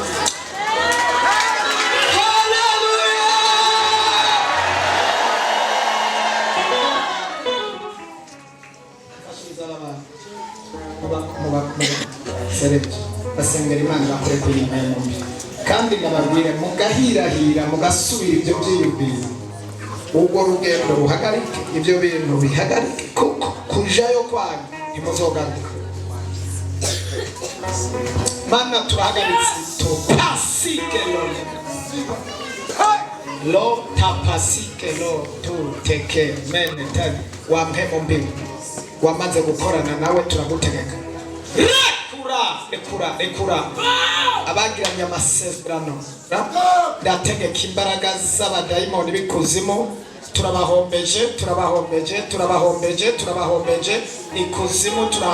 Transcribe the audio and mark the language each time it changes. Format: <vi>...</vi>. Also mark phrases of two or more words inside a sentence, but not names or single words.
<rn>basengera Imana bakore kw'Imana kandi nababwire mugahirahira mugasubira ibyo byiyumviro ubwo rugendo ruhagarike ibyo bintu bihagarike kuko kujayo kwanyu ntimuzogaruka Mana turahagaritse tupasike lo tapasike lo tuteke mene tani wa mpemo mbimu wamaze gukorana nawe turagutegeka rekura rekura abagiranye amasezerano ndategeka imbaraga z'abadayimoni b'ikuzimu turabahombeje ikuzimu</rn>